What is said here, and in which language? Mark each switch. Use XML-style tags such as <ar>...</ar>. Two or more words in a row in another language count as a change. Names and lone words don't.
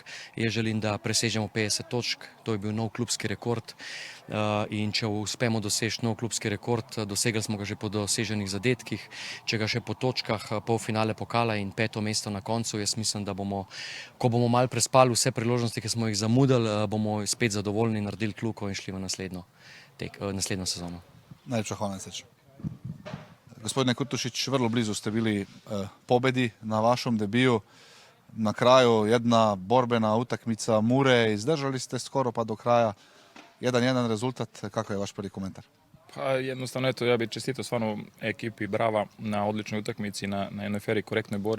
<sl>Jaz želim, da presežemo 50 točk, to je bil nov klubski rekord in če uspemo doseči nov klubski rekord, dosegli smo ga že po doseženih zadetkih, če ga še po točkah, polfinale pokala in 5. mesto na koncu, jaz mislim, da bomo, ko bomo malo prespali vse priložnosti, ki smo jih zamudili, bomo spet zadovoljni, naredili kljuko in šli v naslednjo sezono. Najlepša hvala, srečno.</sl> <sr>Gospodine Kurtušič, vrlo blizu ste bili pobedi na vašem debiju. Na kraju jedna borbena utakmica Mure, izdržali ste skoro pa do kraja. 1-1 rezultat, kako je vaš prvi komentar? Pa jednostavno, eto, ja bih čestitao stvarno ekipi Brava na odličnoj utakmici, na jednoj fer i korektnoj borbi.</sr>